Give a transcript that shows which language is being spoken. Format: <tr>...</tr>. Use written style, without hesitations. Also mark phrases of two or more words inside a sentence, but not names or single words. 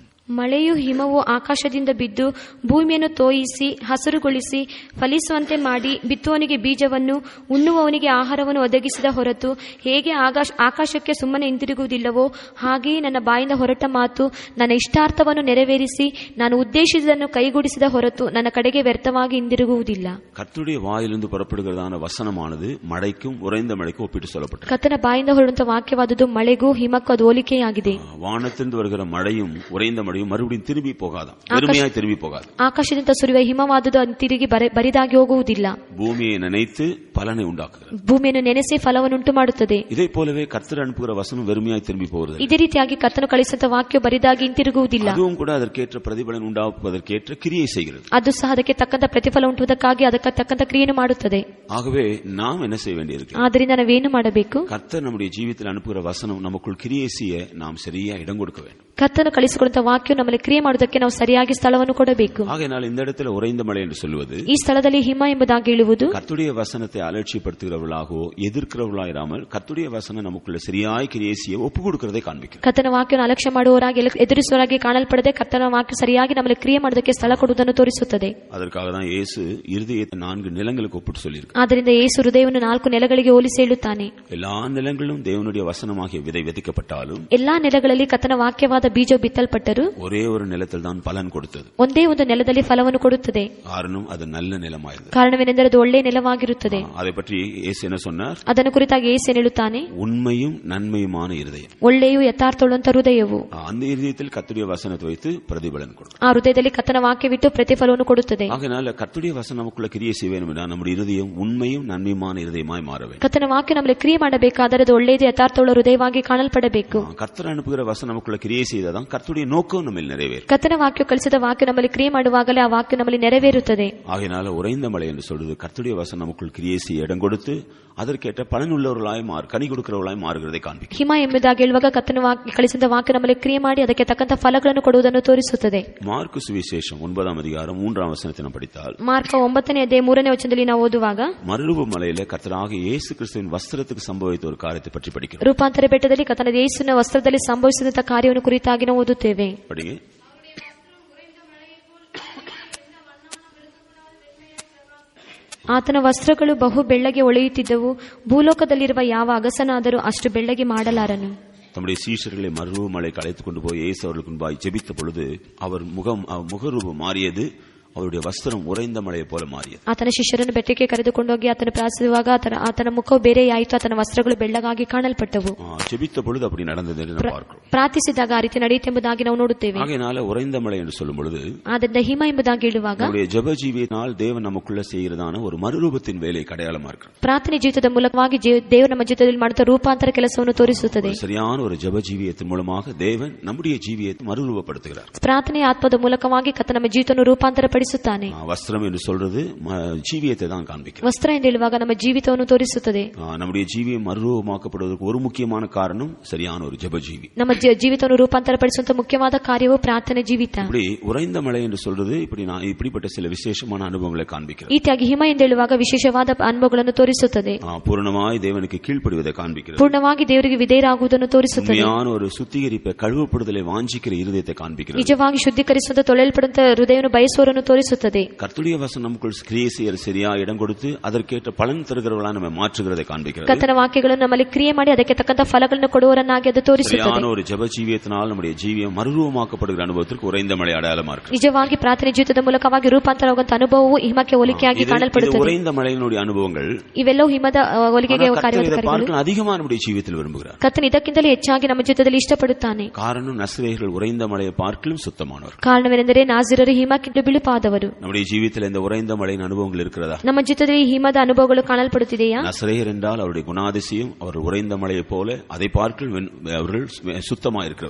<kn>ಮಳೆಯು ಹಿಮವು ಆಕಾಶದಿಂದ ಬಿದ್ದು ಭೂಮಿಯನ್ನು ತೋಯಿಸಿ ಹಸುರುಗೊಳಿಸಿ ಫಲಿಸುವಂತೆ ಮಾಡಿ ಬಿತ್ತುವವನಿಗೆ ಬೀಜವನ್ನು ಉಣ್ಣುವವನಿಗೆ ಆಹಾರವನ್ನು ಒದಗಿಸಿದ ಹೊರತು ಹೇಗೆ ಆಕಾಶಕ್ಕೆ ಸುಮ್ಮನೆ ಹಿಂದಿರುಗುವುದಿಲ್ಲವೋ ಹಾಗೆಯೇ ನನ್ನ ಬಾಯಿಂದ ಹೊರಟ ಮಾತು ನನ್ನ ಇಷ್ಟಾರ್ಥವನ್ನು ನೆರವೇರಿಸಿ ನಾನು ಉದ್ದೇಶಿಸಿದ್ದನ್ನು ಕೈಗೂಡಿಸಿದ ಹೊರತು ನನ್ನ ಕಡೆಗೆ ವ್ಯರ್ಥವಾಗಿ ಹಿಂದಿರುಗುವುದಿಲ್ಲ.</kn> <ta>கர்த்தருடைய வாயிலிருந்து புறப்படுகிறதான வசனமானது மழைக்கும் உறைந்த மழைக்கும் ஒப்பிட்டு சொல்லப்பட்டது.</ta> <kn>ಕರ್ತನ ಬಾಯಿಂದ ಹೊರಡುವಂತ ವಾಕ್ಯವಾದುದು ಮಳೆಗೂ ಹಿಮಕ್ಕೂ ಅದು ಹೋಲಿಕೆಯಾಗಿದೆ.</kn> <ta>வானத்திலிருந்து வருகிற மழையும் உறைந்த மழையும் மறுபடியும் திரும்பி போகாது, வெறுமையாய் திரும்பி போகாது.</ta> <kn>ಆಕಾಶದಿಂದ ಸುರಿಯುವ ಹಿಮವಾದುದು ಅದು ತಿರುಗಿ ಬರಿದಾಗಿ ಹೋಗುವುದಿಲ್ಲ.</kn> <ta>பூமியை நினைத்து பலனை உண்டாக்குகிறது.</ta> <kn>ಭೂಮಿಯನ್ನು ನೆನೆಸಿ ಫಲವನ್ನು ಉಂಟು ಮಾಡುತ್ತದೆ.</kn> <ta>ಇದೇ போலவே கர்த்தர் அனுப்புகிற வசனம் வெறுமையாய் திரும்பி போகிறது.</ta> <kn>ಇದೇ ರೀತಿಯಾಗಿ ಕರ್ತನು ಕಳಿಸುವಂತ ವಾಕ್ಯ ಬರಿದಾಗಿ ಹಿಂತಿರುಗುವುದಿಲ್ಲ.</kn> <ta>அதுவும் கூட அதற்கேற்ற பிரதிபலன் உண்டாக்குவதற்கேற்ற கிரியை செய்கிறது.</ta> <kn>ಅದು ಸಹ ಅದಕ್ಕೆ ತಕ್ಕಂತ ಪ್ರತಿಫಲ ಉಂಟುವುದಕ್ಕಾಗಿ ಅದಕ್ಕೆ ತಕ್ಕಂತ ಕ್ರಿಯೆಯನ್ನು ಮಾಡುತ್ತದೆ.</kn> <ta>ஆகவே நாம் என்ன செய்ய வேண்டியிருக்கு?</ta> <kn>ಆದ್ದರಿಂದ ನಾವೇನು ಮಾಡಬೇಕು?</kn> <ta>கர்த்தர் நம்முடைய ஜீவிதத்தில் அனுப்புகிற வசனம் நமக்குள் கிரியை செய்ய நாம் சரியா இடம் கொடுக்க வேண்டும்.</ta> <kn>ಕರ್ತನು ಕಳಿಸಿಕೊಡುವಂತ ವಾಕ್ಯ ನಮ್ಮಲ್ಲಿ ಕ್ರಿಯೆ ಮಾಡುವುದಕ್ಕೆ ನಾವು ಸರಿಯಾಗಿ ಸ್ಥಳವನ್ನು ಕೊಡಬೇಕು.</kn> <ta>ஆகையால் இந்த இடத்துல உறைந்த மழை என்று சொல்வது,</ta> <kn>ಈ ಸ್ಥಳದಲ್ಲಿ ಹಿಮ ಎಂಬುದಾಗಿ ಹೇಳುವುದು,</kn> <ta>கர்த்தருடைய வசனத்தை அலட்சியப்படுத்துகிறவர்களாகவோ எதிர்க்கிறவர்களாயிராமல் கர்த்தருடைய வசனம் நமக்குள்ள சரியாய் கிரியை செய்ய ஒப்பு கொடுக்கிறதை காண்பிக்கும்.</ta> <kn>ಕರ್ತನ ವಾಕ್ಯವನ್ನು ಅಲಕ್ಷ್ಯ ಮಾಡುವವರಾಗಿ ಎದುರಿಸುವವರಾಗಿ ಕಾಣಲ್ಪಡದೆ ಕರ್ತನ ವಾಕ್ಯ ಸರಿಯಾಗಿ ನಮ್ಮಲ್ಲಿ ಕ್ರಿಯೆ ಮಾಡುವುದಕ್ಕೆ ಸ್ಥಳ ಕೊಡುವುದನ್ನು ತೋರಿಸುತ್ತದೆ.</kn> <ta>அதற்காக தான் இயேசு இருதயத்தை 4 நிலங்களுக்கு ஒப்பிட்டு சொல்லியிருக்கிறார்.</ta> <kn>ಆದ್ದರಿಂದ ಯೇಸು ಹೃದಯವನ್ನು 4 ನೆಲಗಳಿಗೆ ಹೋಲಿಸಿ ಹೇಳುತ್ತಾನೆ.</kn> <ta>எல்லா நிலங்களும் தேவனுடைய வசனமாகிய விதை விதைக்கப்பட்டாலும்,</ta> <kn>ಎಲ್ಲಾ ನೆಲಗಳಲ್ಲಿ ಕರ್ತನ ವಾಕ್ಯವಾದ ಬೀಜ ಬಿತ್ತಲ್ಪಟ್ಟರು</kn> <ta>ஒரே ஒரு நிலத்தில் தான் பலன் கொடுத்தது.</ta> <kn>ಒಂದೇ ಒಂದು ನೆಲದಲ್ಲಿ ಫಲವನ್ನು ಕೊಡುತ್ತದೆ.</kn> <ta>காரணம் அது நல்ல நிலமாயிருந்தது.</ta> <kn>ಕಾರಣವೇನೆಂದರೆ ಅದು ಒಳ್ಳೆಯ ನೆಲವಾಗಿರುತ್ತದೆ.</kn> <ta>அதை பற்றி இயேசு என்ன சொன்னார்?</ta> <kn>ಅದನ್ನು ಕುರಿತಾಗಿ ಯೇಸು ಹೇಳುತ್ತಾನೆ,</kn> <ta>உண்மையும் நன்மையுமான இருதயம்,</ta> <kn>ಒಳ್ಳೆಯೂ ಯಥಾರ್ಥವುಳ್ಳಂತ ಹೃದಯವು.</kn> <ta>அந்த இருதயத்தில் கர்த்தருடைய வசனத்தை வைத்து பிரதிபலன் கொடுக்கும்.</ta> <kn>ಆ ಹೃದಯದಲ್ಲಿ ಕರ್ತನ ವಾಕ್ಯವಿಟ್ಟು ಪ್ರತಿಫಲವನ್ನು ಕೊಡುತ್ತದೆ.</kn> <ta>ஆகையால் கர்த்தருடைய வசனம் நமக்குள்ள கிரியை செய்ய வேண்டும் என்றால் நம்முடைய இருதயம் உண்மையும் நன்மையுமான இருதயமாய் மாற வேண்டும்.</ta> <kn>ಕರ್ತನ ವಾಕ್ಯ ನಮ್ಮಲ್ಲಿ ಕ್ರಿಯೆ ಮಾಡಬೇಕಾದರೆ ಅದು ಒಳ್ಳೆಯದು ಯಥಾರ್ಥವುಳ್ಳ ಹೃದಯವಾಗಿ ಕಾಣಲ್ಪಡಬೇಕು.</kn> <ta>கர்த்தர் அனுப்புகிற வசனம் நமக்குள்ள கிரியை செய்தாதான் கர்த்தருடைய நோக்கம் நம்மில் நிறைவேறும்.</ta> <kn>ಕರ್ತನ ವಾಕ್ಯ ಕಲಿಸಿದ ವಾಕ್ಯ ನಮ್ಮಲ್ಲಿ ಕ್ರಿಯೆ ಮಾಡುವಾಗಲೇ ಆ ವಾಕ್ಯ ನಮ್ಮಲ್ಲಿ ನೆರವೇರುತ್ತದೆ.</kn> <ta>ஆகையால் உறைந்த மழை என்று சொல்றது கர்த்தருடைய வசனம் நமக்குள் கிரியை செய்ய இடம் கொடுத்து அதற்கேற்ற பலன் உள்ளவர்களாய் கனி கொடுக்கிறவர்களாய் மாறுகிறதை காண்பிக்கும்.</ta> <kn>ಹಿಮ ಎಂಬುದಾಗಿ ಹೇಳುವಾಗ ಕರ್ತನ ವಾಕ್ಯ ಕಲಿಸಿದ ವಾಕ್ಯ ನಮ್ಮಲ್ಲಿ ಕ್ರಿಯೆ ಮಾಡಿ ಅದಕ್ಕೆ ತಕ್ಕಂತ ಫಲಗಳನ್ನು ಕೊಡುವುದನ್ನು ತೋರಿಸುತ್ತದೆ.</kn> <ta>மார்க்கு சுவிசேஷம் 9ஆம் அதிகாரம் 3ஆம் வசனத்தை நாம் படித்தால்,</ta> <kn>ಮಾರ್ಕ 9ನೇ ಅಧ್ಯಾಯ 3ನೇ ವಚನದಲ್ಲಿ ನಾವು ಓದುವಾಗ,</kn> <ta>மறுரூப மலையில கர்த்தராகிய இயேசு கிறிஸ்துவின் வஸ்திரத்துக்கு சம்பவித்த ஒரு காரியத்தை பற்றி படிக்கிறோம்.</ta> <kn>ರೂಪಾಂತರ ಬೆಟ್ಟದಲ್ಲಿ ಕರ್ತನ ಯೇಸುವಿನ ವಸ್ತ್ರದಲ್ಲಿ ಸಂಭವಿಸಿದಂತ ಕಾರ್ಯವನ್ನು ಕುರಿತಾಗಿ ನಾವು ಓದುತ್ತೇವೆ.</kn> <ta>படிங்க.</ta> <kn>ಆತನ ವಸ್ತ್ರಗಳು ಬಹು ಬೆಳ್ಳಗೆ ಹೊಳೆಯುತ್ತಿದ್ದವು, ಭೂಲೋಕದಲ್ಲಿರುವ ಯಾವ ಅಗಸನಾದರೂ ಅಷ್ಟು ಬೆಳ್ಳಗೆ ಮಾಡಲಾರನು.</kn> <ta>தம்முடைய சீஷர்களை மறுரூப மலைக்கு அழைத்துக் கொண்டு போய் இயேசு அவர்களுக்கு முன்பாய் ஜெபித்த பொழுது அவர் முகரூபம் மாறியது, அவருடைய வஸ்திரம் உறைந்த மழையை போல மாறியது.</ta> <kn>ಆತನ ಶಿಷ್ಯರನ್ನು ಬೆಟ್ಟಕ್ಕೆ ಕರೆದುಕೊಂಡು ಹೋಗಿ ಆತನ ಪ್ರಾರ್ಥಿಸುವಾಗ ಆತನ ಮುಖವು ಬೇರೆಯಾಯಿತು, ಆತನ ವಸ್ತ್ರಗಳು ಬೆಳ್ಳಗಾಗಿ ಕಾಣಲ್ಪಟ್ಟವು.</kn> <ta>ஜெபித்த பொழுது அப்படி நடந்தது என்று நாம் பார்க்கிறோம்.</ta> <kn>ಪ್ರಾರ್ಥಿಸಿದಾಗ ಆ ರೀತಿ ನಡೆಯುತ್ತೆಂಬುದಾಗಿ ನಾವು ನೋಡುತ್ತೇವೆ.</kn> <ta>ஆகையால உறைந்த மழை என்று சொல்லும் பொழுது,</ta> <kn>ಆದ್ದರಿಂದ ಹಿಮ ಎಂಬುದಾಗಿ ಹೇಳುವಾಗ</kn> <ta>நம்முடைய ஜெப ஜீவியத்தினால் தேவன் நமக்குள்ள செய்கிறதான ஒரு மறுரூபத்தின் வேலை அடையாளமா இருக்கிறது.</ta> <kn>ಪ್ರಾರ್ಥನೆ ಜೀವಿತದ ಮೂಲಕವಾಗಿ ದೇವರು ನಮ್ಮ ಜೀವಿತದಲ್ಲಿ ಮಾಡುವ ರೂಪಾಂತರ ಕೆಲಸವನ್ನು ತೋರಿಸುತ್ತದೆ.</kn> <ta>சரியான ஒரு ஜெப ஜீவியத்தின் மூலமாக தேவன் நம்முடைய ஜீவியத்தை மறுரூபப்படுத்துகிறார்.</ta> <kn>ಪ್ರಾರ್ಥನೆ ಆತ್ಮದ ಮೂಲಕವಾಗಿ ಕರ್ತನ ನಮ್ಮ ಜೀವಿತವನ್ನು ರೂಪಾಂತರ ಪಡಿಸುತ್ತಾನೆ.</kn> <ta>வஸ்திரம் என்று சொல்றது ஜீவியத்தை தான் காண்பிக்கிறது.</ta> <kn>ವಸ್ತ್ರ ಎಂದು ಹೇಳುವಾಗ ನಮ್ಮ ಜೀವಿತವನ್ನು ತೋರಿಸುತ್ತದೆ.</kn> <ta>நம்முடைய ஜீவியம் மறுரூபமாக்கப்படுவதற்கு ஒரு முக்கியமான காரணம் சரியான ஒரு ஜெப ஜீவி.</ta> <kn>ನಮ್ಮ ಜೀವಿತವನ್ನು ರೂಪಾಂತರ ಪಡಿಸುವಂತ ಮುಖ್ಯವಾದ ಕಾರ್ಯವು ಪ್ರಾರ್ಥನೆ ಜೀವಿತ.</kn> <ta>இப்படி உறைந்த மழை என்று சொல்றது இப்படிப்பட்ட சில விசேஷமான அனுபவங்களை காண்பிக்கிறது.</ta> <kn>ಈತಾಗಿ ಹಿಮ ಎಂದು ಹೇಳುವಾಗ ವಿಶೇಷವಾದ ಅನುಭವಗಳನ್ನು ತೋರಿಸುತ್ತದೆ.</kn> <ta>பூர்ணமாய் தேவனுக்கு கீழ்ப்படிவதை காண்பிக்கிறது.</ta> <kn>ಪೂರ್ಣವಾಗಿ ದೇವರಿಗೆ ವಿಧೇಯರಾಗುವುದನ್ನು ತೋರಿಸುತ್ತದೆ.</kn> <ta>உண்மையான ஒரு சுத்திகரிப்பை கழுவப்படுதலை வாஞ்சிக்கிற இருதயத்தை காண்பிக்கிறது.</ta> <kn>ನಿಜವಾಗಿ ಶುದ್ಧೀಕರಿಸುವಂತ ತೊಳೆಯಲ್ಪಡುವಂತ ಹೃದಯವನ್ನು ಬಯಸುವವರನ್ನು ತೋರಿಸುತ್ತದೆ.</kn> <ta>கர்த்தருடைய வசனம் நமக்குள் கிரியை செய்ய சரியா இடம் கொடுத்து அதற்கேற்ற பலன் தருகிறவர்களாக நம்ம மாற்றுகிறதை காண்பிக்கிறது.</ta> <kn>ಕರ್ತನ ವಾಕ್ಯಗಳನ್ನು ನಮ್ಮಲ್ಲಿ ಕ್ರಿಯೆ ಮಾಡಿ ಅದಕ್ಕೆ ತಕ್ಕಂತ ಫಲಗಳನ್ನು ಕೊಡುವವರನ್ನಾಗಿ ಅದು ತೋರಿಸುತ್ತದೆ.</kn> <ta>சரியான ஒரு ஜெப ஜீவியத்தினால் நம்முடைய ஜீவியம் மறுரூபமாக்கப்படுகிற அனுபவத்திற்கு உறைந்த மழை அடையாளமா இருக்கு.</ta> <kn>ನಿಜವಾಗಿ ಪ್ರಾರ್ಥನೆ ಜೀವಿತದ ಮೂಲಕವಾಗಿ ರೂಪಾಂತರವಾಗುವಂತ ಅನುಭವವು ಹಿಮಕ್ಕೆ ಹೋಲಿಕೆಯಾಗಿ ಕಾಣಲ್ಪಡುತ್ತದೆ.</kn> <ta>உறைந்த மழையினுடைய அனுபவங்கள்</ta> <kn>ಇವೆಲ್ಲವೂ ಹಿಮದ ಹೋಲಿಕೆಗೆ ಕಾರ್ಯಗಳು.</kn> <ta>அதிகமாக நம்முடைய ஜீவியத்தில் விரும்புகிறார்.</ta> <kn>ಕರ್ತನ ಇದಕ್ಕಿಂತಲೂ ಹೆಚ್ಚಾಗಿ ನಮ್ಮ ಜೀವಿತದಲ್ಲಿ ಇಷ್ಟಪಡುತ್ತಾನೆ.</kn> <ta>காரணம் நசரேயர்கள் உறைந்த மழையை பார்க்கலும் சுத்தமானவர்.</ta> <kn>ಕಾರಣವೇನೆಂದರೆ ನಾಜೀರರು ಹಿಮಕ್ಕಿಂತ ಬಿಳುಪಾದವರು.</kn> <ta>நம்முடைய ஜீவியத்தில் இந்த உறைந்த மழையின் அனுபவங்கள் இருக்கிறதா?</ta> <kn>ನಮ್ಮ ಜೀವಿತದಲ್ಲಿ ಹಿಮದ ಅನುಭವಗಳು ಕಾಣಲ್ಪಡುತ್ತಿದೆಯಾ?</kn> <ta>நசரேயர் என்றால் அவருடைய குணாதிசயம் அவர் உறைந்த மழையை போல அதை பார்க்கலும் அவர்கள் சுத்தமாக இருக்கிறவர்.</ta>